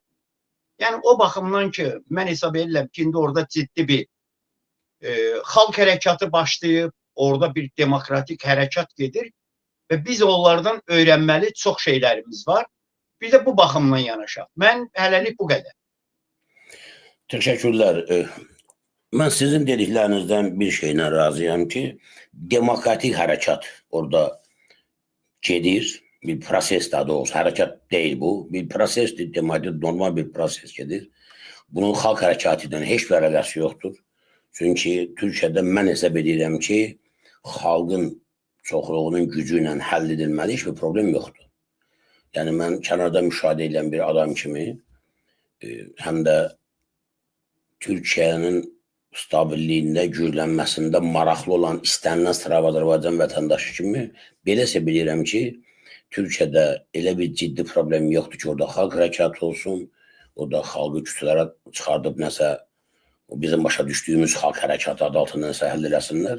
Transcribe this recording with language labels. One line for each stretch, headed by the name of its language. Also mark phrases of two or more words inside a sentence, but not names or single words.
Azerbaijani: Yəni o baxımdan ki, mən hesab edirəm ki, indi orada ciddi bir xalq hərəkatı başlayıb, orada bir demokratik hərəkat gedir və biz onlardan öyrənməli çox şeylərimiz var. Bir də bu baxımdan yanaşaq. Mən hələlik bu qədər.
Turkish: Teşekkürler. Ben sizin dediklerinizden bir şeyle razıyım ki demokratik harekat orada gedir. Bir proses daha doğrusu harekat değil bu. Bir prosesdir. Demokratik normal bir proses gedir. Bunun halk harekatından hiçbir alakası yoktur. Çünkü Türkiye'de ben hesap edirəm ki halkın çoxluğunun gücüyle
Azerbaijani: həll edilməli
Turkish: hiçbir problem yoktur.
Azerbaijani: Yani ben kenarda müşahidə edən bir adam kimi hem de Türkiye'nin stabilliyində, güclənməsində maraqlı olan istənilən sıra Azərbaycan vətəndaşı kimi belə hesab edirəm ki, Türkiyədə elə bir ciddi problem yoxdur ki, orada xalq hərəkatı olsun, orada xalqı kütlələrə çıxardıb nəsə, bizim başa düşdüyümüz xalq hərəkatı adı altında nəsə həll eləsinlər.